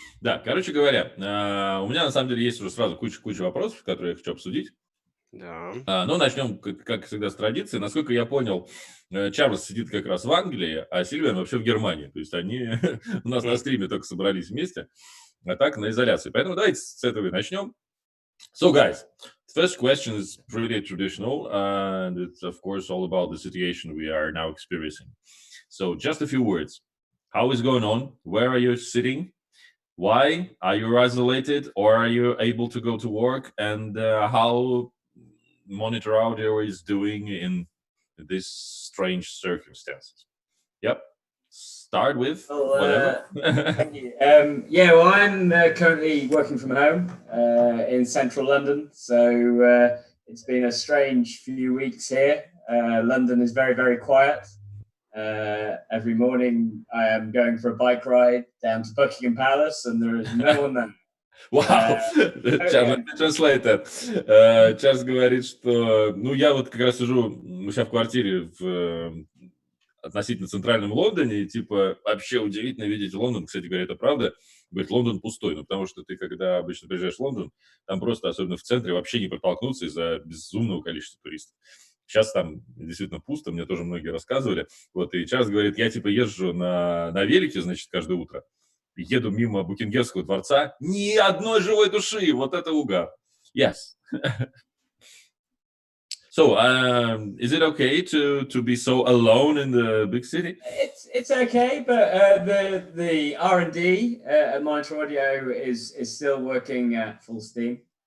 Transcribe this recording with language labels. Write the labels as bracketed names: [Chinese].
[Russian] Да, короче говоря, у меня на самом деле есть уже сразу куча вопросов, которые я хочу обсудить. Да. Ну, начнем, как всегда, с традиции. Насколько я понял, Чарльз сидит как раз в Англии, а Сильвиан вообще в Германии. То есть они у нас на стриме только собрались вместе, а так на изоляции. Поэтому давайте с этого и начнем. [English] So, guys, the first question is pretty traditional, and it's, of course, all about the situation we are now experiencing. So, just a few words. How is going on? Where are you sitting? Why are you isolated, or are you able to go to work? And how Monitor Audio is doing in these strange circumstances? Yep. Start with whatever. Thank you. Yeah, well, I'm currently working from home in central London, so it's been a strange few weeks here. London is very, very quiet. Every morning I am going for a bike ride down to Buckingham Palace, and there is no one there. Вау, Translate that. [Russian] Чарльз говорит, что, я вот как раз сижу у себя в квартире в относительно центральном Лондоне, и типа вообще удивительно видеть Лондон, кстати говоря, это правда, говорит, Лондон пустой, потому что ты, когда обычно приезжаешь в Лондон, там просто, особенно в центре, вообще не протолкнуться из-за безумного количества туристов. Сейчас там действительно пусто, мне тоже многие рассказывали. Вот, и Чарльз говорит, я типа езжу на велике, значит, каждое утро, еду мимо Букингемского дворца, ни одной живой души, вот это угар. [English] Yes. So, is it okay to be so alone in the big city? It's okay, but the R&D at Monitor Audio is still working at full steam.